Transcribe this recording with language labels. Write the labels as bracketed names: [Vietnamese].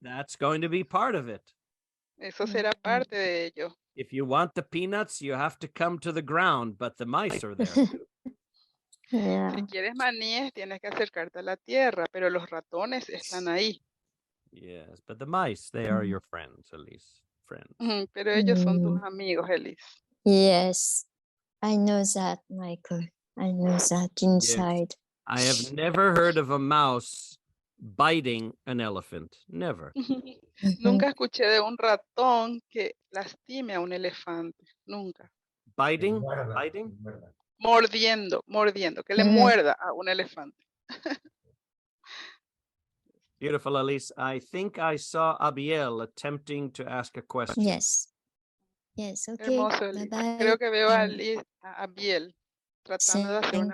[English] That's going to be part of it. [Spanish] Eso será parte de ello. [English] If you want the peanuts, you have to come to the ground, but the mice are there too. Yeah. [Spanish] Si quieres maníes, tienes que acercarte a la tierra, pero los ratones están ahí. [English] Yes, but the mice, they are your friends, Elise. Friends. [Spanish] Pero ellos son tus amigos, Elise. [English] Yes, I know that, Michael. I know that inside. I have never heard of a mouse biting an elephant. Never. [Spanish] Nunca escuché de un ratón que lastime a un elefante. Nunca. [English] Biting? [Spanish] Muerda, [English] Biting? [Spanish] muerda. Mordiendo, que le muerda a un elefante. [English] Beautiful, Elise. I think I saw Abiel attempting to ask a question. Yes. Yes, okay. [Spanish] Hermoso, Elise. [English] Bye-bye. [Spanish] Creo que veo a Biel tratando de hacer una